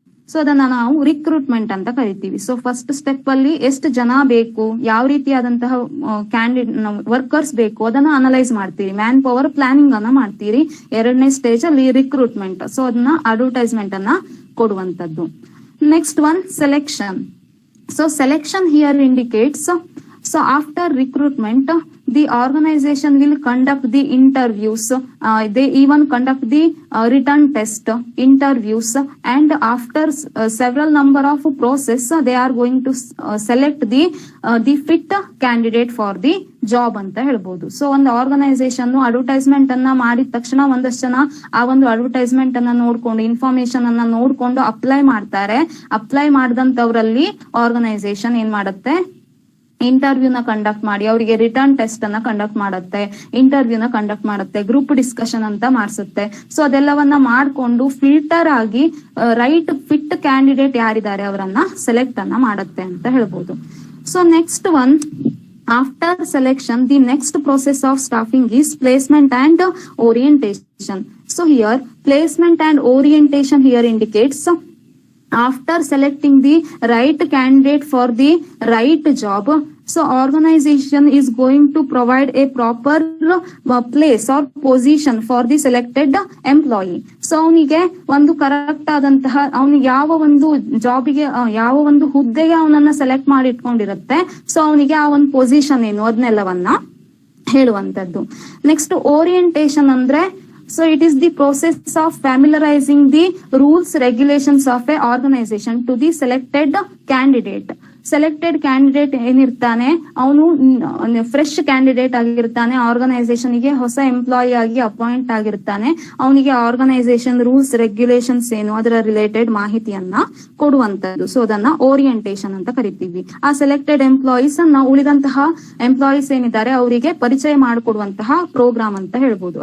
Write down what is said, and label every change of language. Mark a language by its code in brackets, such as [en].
[kn] So ಅದನ್ನ ನಾವು recruitment ಅಂತ ಕರಿತೀವಿ. ಸೊ ಫಸ್ಟ್ ಸ್ಟೆಪ್ ಅಲ್ಲಿ ಎಷ್ಟು ಜನ ಬೇಕು, ಯಾವ ರೀತಿಯಾದಂತಹ ವರ್ಕರ್ಸ್ ಬೇಕು ಅದನ್ನ ಅನಲೈಸ್ ಮಾಡ್ತೀರಿ, ಮ್ಯಾನ್ ಪವರ್ ಪ್ಲಾನಿಂಗ್ ಅನ್ನ ಮಾಡ್ತೀರಿ. ಎರಡನೇ ಸ್ಟೇಜ್ ಅಲ್ಲಿ ರಿಕ್ರೂಟ್ಮೆಂಟ್, ಸೊ ಅದನ್ನ ಅಡ್ವರ್ಟೈಸ್ಮೆಂಟ್ ಅನ್ನ ಕೊಡುವಂತದ್ದು. [en] Next one, selection. So selection here indicates, so after recruitment the organization will conduct the interviews, they even conduct the written test interviews, and after several number of process they are going to select the fit candidate for the [kn] job ಅಂತ ಹೇಳ್ಬೋದು. So ಒಂದು organisation advertisement ಅನ್ನ ಮಾಡಿದ ತಕ್ಷಣ ಒಂದಷ್ಟು ಜನ ಆ ಒಂದು ಅಡ್ವರ್ಟೈಸ್ಮೆಂಟ್ ಅನ್ನ ನೋಡ್ಕೊಂಡು, ಇನ್ಫಾರ್ಮೇಶನ್ ಅನ್ನ ನೋಡ್ಕೊಂಡು ಅಪ್ಲೈ ಮಾಡ್ತಾರೆ. ಅಪ್ಲೈ ಮಾಡಿದಂತವ್ರಲ್ಲಿ ಆರ್ಗನೈಸೇಷನ್ ಏನ್ ಮಾಡುತ್ತೆ, ಇಂಟರ್ವ್ಯೂನ ಕಂಡಕ್ಟ್ ಮಾಡಿ ಅವರಿಗೆ ರಿಟರ್ನ್ ಟೆಸ್ಟ್ ಅನ್ನ ಕಂಡಕ್ಟ್ ಮಾಡುತ್ತೆ, ಇಂಟರ್ವ್ಯೂನ ಕಂಡಕ್ಟ್ ಮಾಡುತ್ತೆ, ಗ್ರೂಪ್ ಡಿಸ್ಕಷನ್ ಅಂತ ಮಾಡಿಸುತ್ತೆ. ಸೊ ಅದೆಲ್ಲವನ್ನ ಮಾಡ್ಕೊಂಡು ಫಿಲ್ಟರ್ ಆಗಿ ರೈಟ್ ಫಿಟ್ ಕ್ಯಾಂಡಿಡೇಟ್ ಯಾರಿದ್ದಾರೆ ಅವರನ್ನ ಸೆಲೆಕ್ಟ್ ಅನ್ನ ಮಾಡುತ್ತೆ ಅಂತ ಹೇಳ್ಬೋದು. [en] So next one, after selection the next process of staffing is placement and orientation. So here placement and orientation here indicates after selecting the right candidate for the right job, so organization is going to provide a proper place or position for the selected employee. [kn] So ಅವನಿಗೆ ಒಂದು correct ಆದಂತಹ, ಅವನಿಗೆ ಯಾವ ಒಂದು ಜಾಬಿಗೆ, ಯಾವ ಒಂದು ಹುದ್ದೆಗೆ ಅವನನ್ನ ಸೆಲೆಕ್ಟ್ ಮಾಡಿ ಇಟ್ಕೊಂಡಿರುತ್ತೆ, ಸೊ ಅವನಿಗೆ ಆ ಒಂದು ಪೊಸಿಷನ್ ಏನು ಅದನ್ನೆಲ್ಲವನ್ನ ಹೇಳುವಂತದ್ದು. ನೆಕ್ಸ್ಟ್ ಓರಿಯಂಟೇಶನ್ ಅಂದ್ರೆ, [en] so it is the process of familiarizing the rules regulations of a organization to the selected candidate. [kn] Selected candidate ಏನಿರ್ತಾನೆ ಅವನು ಫ್ರೆಶ್ ಕ್ಯಾಂಡಿಡೇಟ್ ಆಗಿರ್ತಾನೆ, ಆರ್ಗನೈಸೇಷನ್ ಗೆ ಹೊಸ ಎಂಪ್ಲಾಯಿ ಆಗಿ ಅಪಾಯಿಂಟ್ ಆಗಿರ್ತಾನೆ. ಅವನಿಗೆ ಆರ್ಗನೈಸೇಷನ್ ರೂಲ್ಸ್ ರೆಗ್ಯುಲೇಷನ್ಸ್ ಏನು ಅದರ ರಿಲೇಟೆಡ್ ಮಾಹಿತಿಯನ್ನ ಕೊಡುವಂತದ್ದು. ಸೊ ಅದನ್ನ ಓರಿಯಂಟೇಶನ್ ಅಂತ ಕರಿತೀವಿ. ಆ ಸೆಲೆಕ್ಟೆಡ್ ಎಂಪ್ಲಾಯೀಸ್ ಅನ್ನ ಉಳಿದಂತಹ ಎಂಪ್ಲಾಯೀಸ್ ಏನಿದ್ದಾರೆ ಅವರಿಗೆ ಪರಿಚಯ ಮಾಡಿಕೊಡುವಂತಹ ಪ್ರೋಗ್ರಾಮ್ ಅಂತ ಹೇಳ್ಬೋದು.